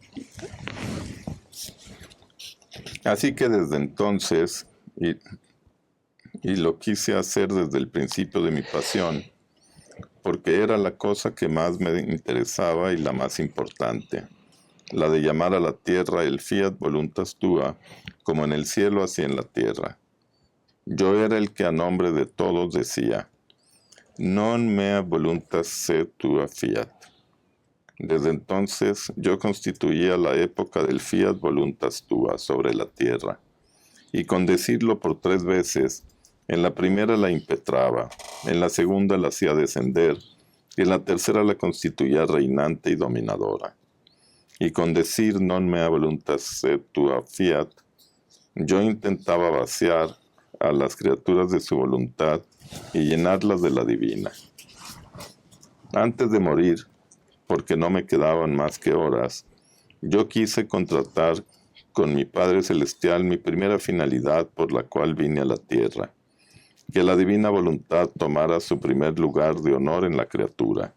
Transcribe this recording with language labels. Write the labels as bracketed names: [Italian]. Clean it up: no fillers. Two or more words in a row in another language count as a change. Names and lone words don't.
[Spanish] Así que desde entonces, y lo quise hacer desde el principio de mi pasión, porque era la cosa que más me interesaba y la más importante, la de llamar a la tierra el [Latin] fiat voluntas tua, [Spanish] como en el cielo así en la tierra. Yo era el que a nombre de todos decía: [Latin] non mea voluntas sed tua fiat. [Spanish] Desde entonces yo constituía la época del [Latin] fiat voluntas tua [Spanish] sobre la tierra, y con decirlo por 3 veces En la primera la impetraba, en la segunda la hacía descender, y en la tercera la constituía reinante y dominadora. [Latin] Y con decir non mea voluntas et tua fiat, [Spanish] yo intentaba vaciar a las criaturas de su voluntad y llenarlas de la divina. Antes de morir, porque no me quedaban más que horas, yo quise contratar con mi Padre Celestial mi primera finalidad por la cual vine a la tierra, que la divina voluntad tomara su primer lugar de honor en la criatura.